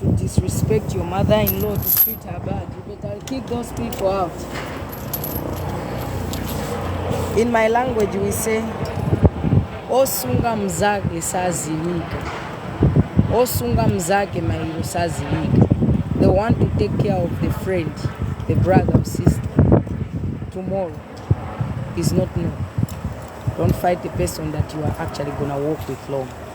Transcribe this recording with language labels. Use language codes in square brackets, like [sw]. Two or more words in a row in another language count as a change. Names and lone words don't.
[en] disrespect your mother-in-law, to treat her bad, you better kick those people out. In my language we say [ny] osunga mzake saziwika, osunga mzake mairo saziwika. [en] The one to take care of the friend, the brother or sister tomorrow is not known. Don't fight the person that you are actually gonna walk with long.